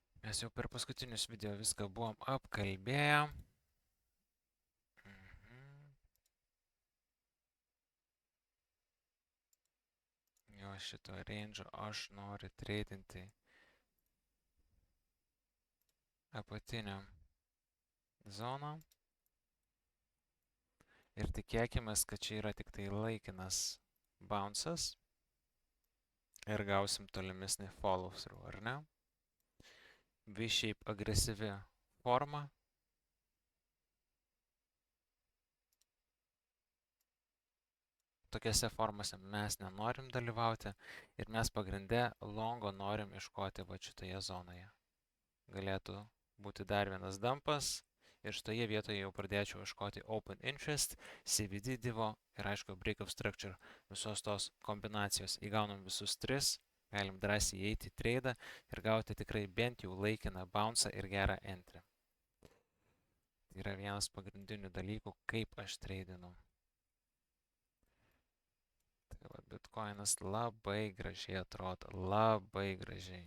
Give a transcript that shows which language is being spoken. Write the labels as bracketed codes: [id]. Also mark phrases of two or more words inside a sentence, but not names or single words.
[lt] Mes jau per paskutinius video viską buvom apkalbėję. Jo šito range aš noriu treidinti apatinę zoną. Ir tikėkime, kad čia yra tik tai laikinas bounce'as. Ir gausim tolimesnį [en] follow through, [lt] ar ne? V-shape agresyvi forma. Tokiose formose mes nenorim dalyvauti ir mes pagrinde longo norim iškoti va šitoje zonoje. Galėtų būti dar vienas dumpas ir šitoje vietoje jau pradėčiau iškoti [en] open interest, [lt] CVD divo ir aišku [en] break of structure. [lt] Visos tos kombinacijos įgaunam visus tris, galim drąsiai įeiti į tradą ir gauti tikrai bent jau laikiną bounce'ą ir gerą entry. Tai yra vienas pagrindinių dalykų, kaip aš treidinu. Tai va, Bitcoinas labai gražiai atrodo, labai gražiai.